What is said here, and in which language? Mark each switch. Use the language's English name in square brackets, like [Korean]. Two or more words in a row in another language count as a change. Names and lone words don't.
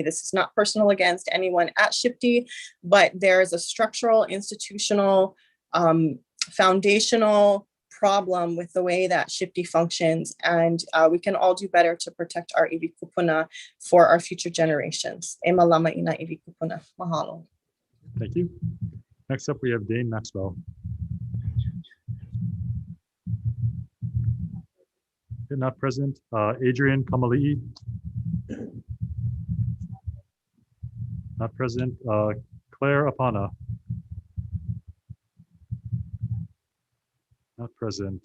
[English] This is not personal against anyone at SHPD, but there is a structural, institutional, foundational problem with the way that SHPD functions, and we can all do better to protect our [Hawaiian] iwi kupuna [English] for our future generations. [Hawaiian] E malama ina iwi kupuna. Mahalo. [English] Thank you. Next up, we have Dane Maxwell. Not present. Adrian Kamali'i. Not present. Claire Apana. Not present.